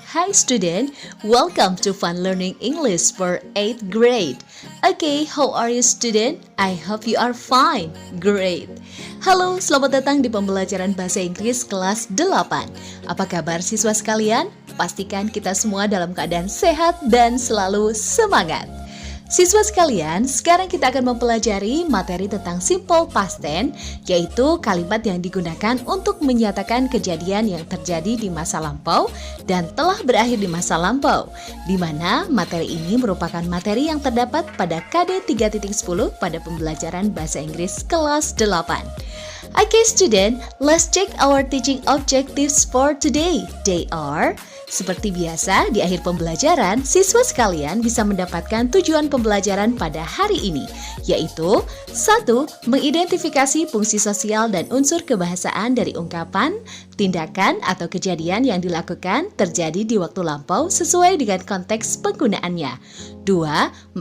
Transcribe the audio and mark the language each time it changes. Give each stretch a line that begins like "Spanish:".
English: Hi student, welcome to Fun Learning English for 8th grade. Okay, how are you student? I hope you are fine. Great.
Indonesian: Halo, selamat datang di pembelajaran bahasa Inggris kelas 8. Apa kabar siswa sekalian? Pastikan kita semua dalam keadaan sehat dan selalu semangat. Siswa sekalian, sekarang kita akan mempelajari materi tentang simple past tense, yaitu kalimat yang digunakan untuk menyatakan kejadian yang terjadi di masa lampau dan telah berakhir di masa lampau, di mana materi ini merupakan materi yang terdapat pada KD 3.10 pada pembelajaran bahasa Inggris kelas 8.
English: Okay student, let's check our teaching objectives for today. They are:
Indonesian: seperti biasa, di akhir pembelajaran, siswa sekalian bisa mendapatkan tujuan pembelajaran pada hari ini, yaitu 1. Mengidentifikasi fungsi sosial dan unsur kebahasaan dari ungkapan, tindakan, atau kejadian yang dilakukan terjadi di waktu lampau sesuai dengan konteks penggunaannya. 2.